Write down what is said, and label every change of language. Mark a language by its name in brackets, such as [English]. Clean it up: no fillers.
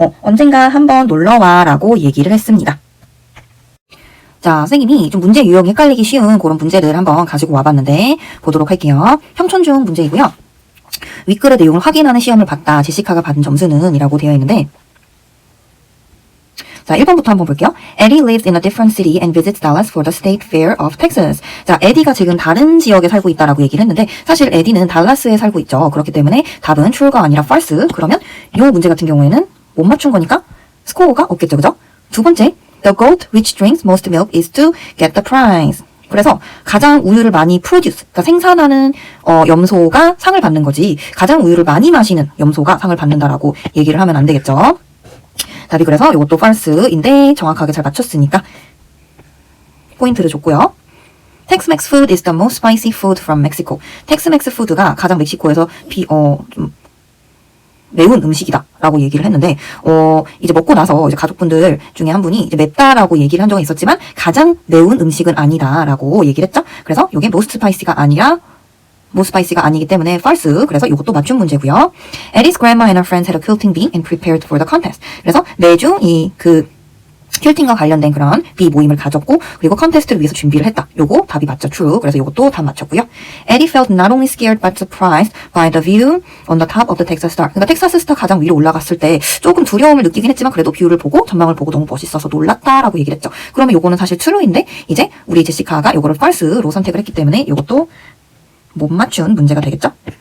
[Korean] 언젠가 한번 놀러와 라고 얘기를 했습니다. 자, 선생님이 좀 문제 유형이 헷갈리기 쉬운 그런 문제를 한번 가지고 와봤는데 보도록 할게요. 평촌중 문제이고요. 윗글의 내용을 확인하는 시험을 봤다. 제시카가 받은 점수는 이라고 되어 있는데 자, 1번부터 한번 볼게요. [English] Eddie lives in a different city and visits Dallas for the State Fair of Texas. [Korean] 자, 에디가 지금 다른 지역에 살고 있다라고 얘기를 했는데 사실 에디는 달라스에 살고 있죠. 그렇기 때문에 답은 true가 아니라 false. 그러면 이 문제 같은 경우에는 못 맞춘 거니까 스코어가 없겠죠. 그죠? 두 번째, [English] the goat which drinks most milk is to get the prize. [Korean] 그래서 가장 우유를 많이 produce, 그러니까 생산하는 염소가 상을 받는 거지 가장 우유를 많이 마시는 염소가 상을 받는다라고 얘기를 하면 안 되겠죠. 답이 그래서 이것도 false인데 정확하게 잘 맞췄으니까 포인트를 줬고요. [English] Tex-Mex food is the most spicy food from Mexico. [Korean] 텍스맥스 푸드가 가장 멕시코에서 좀 매운 음식이다 라고 얘기를 했는데 이제 먹고 나서 이제 가족분들 중에 한 분이 이제 맵다라고 얘기를 한 적이 있었지만 가장 매운 음식은 아니다 라고 얘기를 했죠. 그래서 이게 most spicy가 아니라 most spicy가 아니기 때문에 false. 그래서 이것도 맞춤 문제고요. [English] Eddie's grandma and her friends had a quilting bee and prepared for the contest. [Korean] 그래서 매주 퀼팅과 관련된 그런 비 모임을 가졌고 그리고 컨테스트를 위해서 준비를 했다. 요거 답이 맞죠. true. 그래서 요것도 답 맞췄고요. [English] Eddie felt not only scared but surprised by the view on the top of the Texas Star. [Korean] 그러니까 텍사스 스타 가장 위로 올라갔을 때 조금 두려움을 느끼긴 했지만 그래도 뷰를 보고 전망을 보고 너무 멋있어서 놀랐다라고 얘기를 했죠. 그러면 요거는 사실 true인데 이제 우리 제시카가 요거를 false로 선택을 했기 때문에 요것도 못 맞춘 문제가 되겠죠.